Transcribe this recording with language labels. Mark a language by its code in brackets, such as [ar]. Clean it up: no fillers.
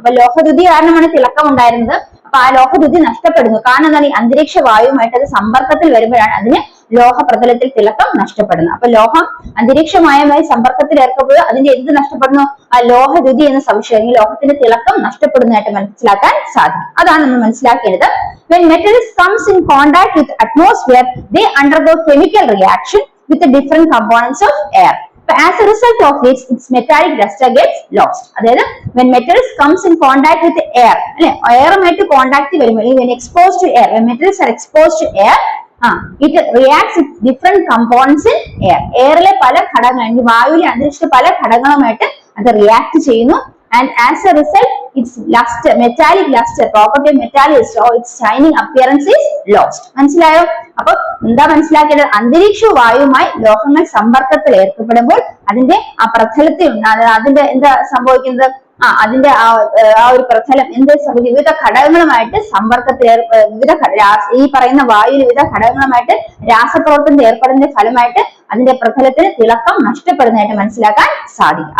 [ml] അപ്പൊ ലോഹദ്യുതി കാരണമാണ് തിളക്കം ഉണ്ടായിരുന്നത്. അപ്പൊ ആ ലോഹദ്യുതി നഷ്ടപ്പെടുന്നു. കാരണം എന്താണ്? ഈ അന്തരീക്ഷ വായുമായിട്ട് അത് സമ്പർക്കത്തിൽ വരുമ്പോഴാണ് അതിന് ലോഹ പ്രതലത്തിൽ തിളക്കം നഷ്ടപ്പെടുന്നത്. അപ്പൊ ലോഹം അന്തരീക്ഷമായുമായി സമ്പർക്കത്തിൽ ഏർപ്പെടുമ്പോൾ അതിന്റെ എന്ത് നഷ്ടപ്പെടുന്നു? ആ ലോഹദ്യുതി എന്ന സവിശേഷത ലോഹത്തിന്റെ തിളക്കം നഷ്ടപ്പെടുന്നതായിട്ട് മനസ്സിലാക്കാൻ സാധിക്കും. അതാണ് നമ്മൾ മനസ്സിലാക്കിയത്. [en] When metals comes in contact with atmosphere, they undergo chemical reaction with the different components of air. But as a result of which its metallic luster gets lost. അതായത് when metals comes in contact with the air [ml] അല്ലെ, എയറുമായിട്ട് contact വരുമ്പോൾ [en] when exposed to air, when metals are exposed to air, it reacts with different components in air. [ml] എയറിലെ പല ഘടകങ്ങൾ, വായുവിലെ അന്തരീക്ഷത്തിലെ പല ഘടകങ്ങളുമായിട്ട് അത് react ചെയ്യുന്നു. [en] And as a result, its luster, metallic luster, property of metallic luster or its shining appearance is lost. [ml] മനസ്സിലായോ? അപ്പൊ എന്താ മനസ്സിലാക്കേണ്ടത്? അന്തരീക്ഷ വായുമായി ലോഹങ്ങൾ സമ്പർക്കത്തിൽ ഏർപ്പെടുമ്പോൾ അതിന്റെ ആ പ്രതലത്തിൽ അതിന്റെ എന്താ സംഭവിക്കുന്നത്? അതിന്റെ ആ ഒരു പ്രതലം എന്ത് സംഭവിക്കും? വിവിധ ഘടകങ്ങളുമായിട്ട് സമ്പർക്കത്തിൽ ഈ പറയുന്ന വായു വിവിധ ഘടകങ്ങളുമായിട്ട് രാസപ്രവർത്തനത്തിൽ ഏർപ്പെടുന്നതിന്റെ ഫലമായിട്ട് അതിന്റെ പ്രതലത്തിന് തിളക്കം നഷ്ടപ്പെടുന്നതായിട്ട് മനസ്സിലാക്കാൻ സാധിക്കും.